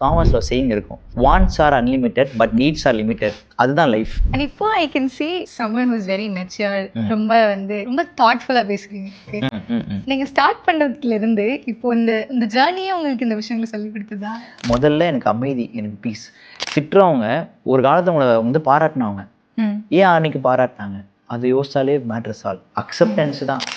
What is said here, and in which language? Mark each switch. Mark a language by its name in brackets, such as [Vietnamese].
[English] காமர்ஸ்ல சேயிங் இருக்கும், wants are unlimited but needs are limited. [Tamil] அதுதான் life. [English] And இப்போ I can see someone who's very mature. [Tamil] ரொம்ப தாட்ஃபுல்லா பேசுறீங்க. நீங்க ஸ்டார்ட் பண்ணதுல இருந்து இப்போ இந்த ஜர்னியே உங்களுக்கு இந்த விஷயங்களை சொல்லி கொடுத்ததா? முதல்ல எனக்கு அமைதி, எனக்கு பீஸ். திட்டுறவங்க ஒரு காலத்துல உங்களை பாராட்டினவங்க, ஏன் அன்னைக்கு பாராட்டினாங்க அது யோசிச்சாலே மேட்ரு சால்வ். அக்செப்டன்ஸ் தான்.